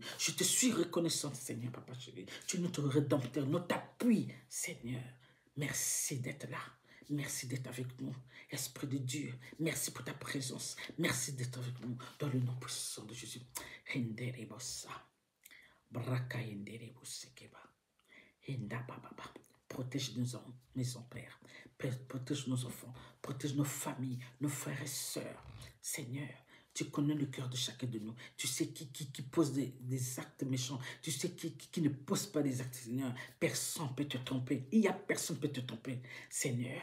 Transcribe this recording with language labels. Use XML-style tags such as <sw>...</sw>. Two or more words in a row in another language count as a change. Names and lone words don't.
<fr>Je te suis reconnaissante, Seigneur, papa chéri. Tu es notre rédempteur, notre appui, Seigneur. Merci d'être là. Merci d'être avec nous, Esprit de Dieu. Merci pour ta présence. Merci d'être avec nous dans le nom puissant de Jésus. Brakayenderebu sekeba. Henda bababa. Protège nos maisons, Père. Protège nos enfants. Protège nos familles, nos frères et sœurs. Seigneur, tu connais le cœur de chacun de nous. Tu sais qui pose des actes méchants. Tu sais qui ne pose pas des actes, Seigneur. Personne ne peut te tromper. Il n'y a personne qui peut te tromper, Seigneur.</fr>